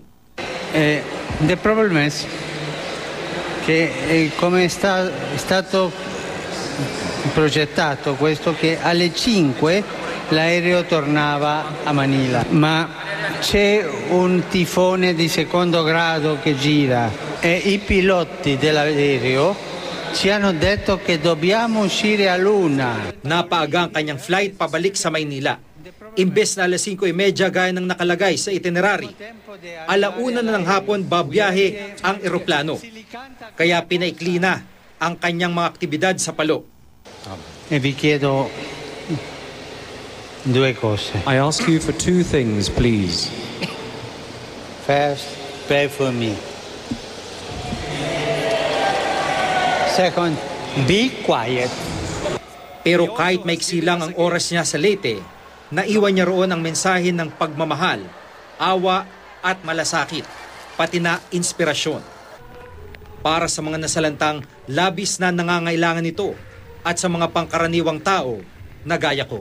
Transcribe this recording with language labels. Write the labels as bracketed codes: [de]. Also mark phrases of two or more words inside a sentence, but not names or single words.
[en] The problem is [it] che come è stato progettato questo che alle 5 l'aereo tornava a Manila, ma c'è un tifone di secondo grado che gira e i piloti dell'aereo ci hanno detto che dobbiamo uscire a luna. [tl] Napaaga ang kanyang flight pabalik sa Maynila. Imbes na alas 5:30 gaya ng nakalagay sa itinerary, 1:00 na ng hapon babiyahe ang eroplano. Kaya pinaikli na ang kanyang mga aktibidad sa Palo. [it] E vi chiedo due cose. [en] I ask you for two things, please. First, pray for me. Second, be quiet. [tl] Pero kahit maiksi lang ang oras niya sa Leyte, naiwan niya roon ang mensahe ng pagmamahal, awa at malasakit, pati na inspirasyon. Para sa mga nasalantang labis na nangangailangan nito at sa mga pangkaraniwang tao na gaya ko.